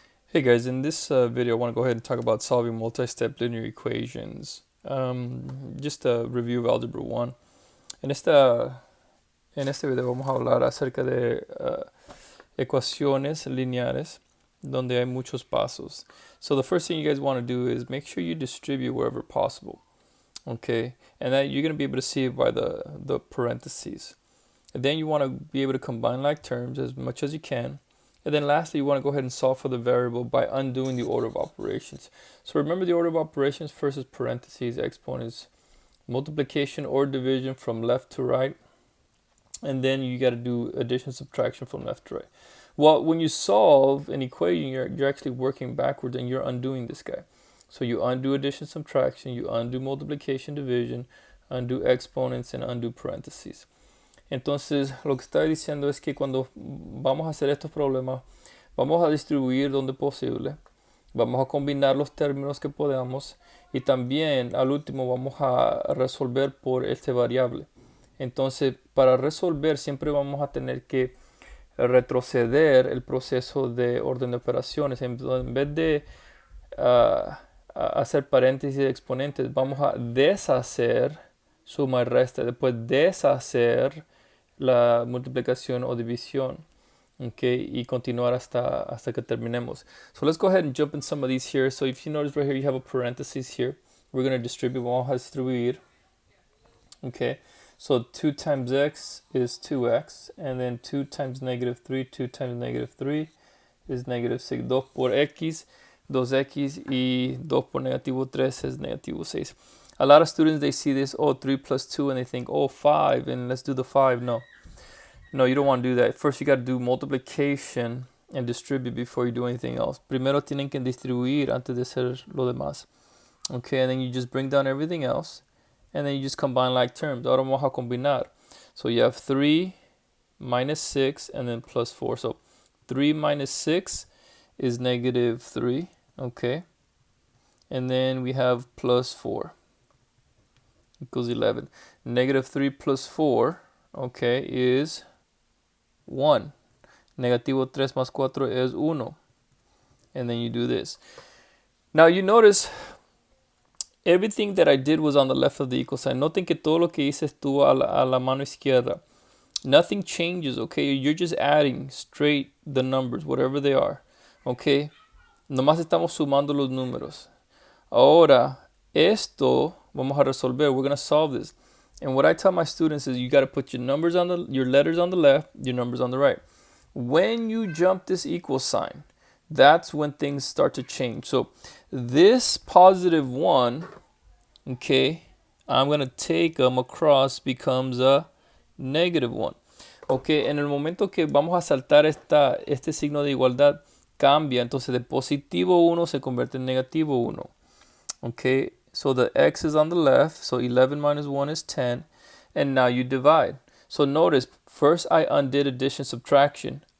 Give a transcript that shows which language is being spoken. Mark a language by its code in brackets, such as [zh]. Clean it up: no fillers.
[en] Hey guys, in this video I want to go ahead and talk about solving multi-step linear equations. Just a review of Algebra 1. [es] En este video vamos a hablar acerca de ecuaciones lineares donde hay muchos pasos. [en] So the first thing you guys want to do is make sure you distribute wherever possible. Okay, and that you're going to be able to see it by the parentheses. And then you want to be able to combine like terms as much as you can. And then lastly, you want to go ahead and solve for the variable by undoing the order of operations. So remember the order of operations: first is parentheses, exponents, multiplication or division from left to right. And then you got to do addition, subtraction from left to right. Well, when you solve an equation, you're actually working backwards and you're undoing this guy. So you undo addition, subtraction, you undo multiplication, division, undo exponents, and undo parentheses. [es] Entonces, lo que está diciendo es que cuando vamos a hacer estos problemas, vamos a distribuir donde posible, vamos a combinar los términos que podamos y también al último vamos a resolver por este variable. Entonces, para resolver siempre vamos a tener que retroceder el proceso de orden de operaciones. En vez de hacer paréntesis y exponentes, vamos a deshacer suma y resta, después deshacer la multiplicación o división, okay, y continuar hasta que terminemos. [en] So let's go ahead and jump in some of these here. So if you notice right here, you have a parenthesis here. We're going to distribute, [es] vamos a distribuir, [en] okay. So 2 times x is 2x, and then 2 times negative 3, 2 times negative 3 is negative 6. [es] 2 por x, 2x, y 2 por negativo 3 is negativo 6. [en] A lot of students, they see this, oh, 3 plus 2, and they think, oh, 5, and let's do the 5. No, you don't want to do that. First, you got to do multiplication and distribute before you do anything else. [es] Primero tienen que distribuir antes de hacer lo demás. [en] Okay, and then you just bring down everything else, and then you just combine like terms. [es] Ahora vamos a combinar. [en] So you have 3 minus 6, and then plus 4. So 3 minus 6 is negative 3, okay? And then we have plus 4 equals 11. Negative 3 plus 4, okay, is 1. [es] Negativo 3 más 4 [en] is 1. And then you do this. Now you notice everything that I did was on the left of the equal sign. [es] Noten que todo lo que hice estuvo a la mano izquierda. [en] Nothing changes, okay? You're just adding straight the numbers, whatever they are, okay? [es] Nomás estamos sumando los números. Ahora, esto vamos a resolver. [en] We're going to solve this. And what I tell my students is you got to put your letters on the left, your numbers on the right. When you jump this equal sign, that's when things start to change. So this positive 1, okay, I'm going to take them across, becomes a negative 1. [es] Okay, en el momento que vamos a saltar este signo de igualdad, cambia. Entonces de positivo 1 se convierte en negativo 1. [en] Okay, so the x is on the left, so 11 minus 1 is 10, and now you divide. So notice, first I undid addition, subtraction.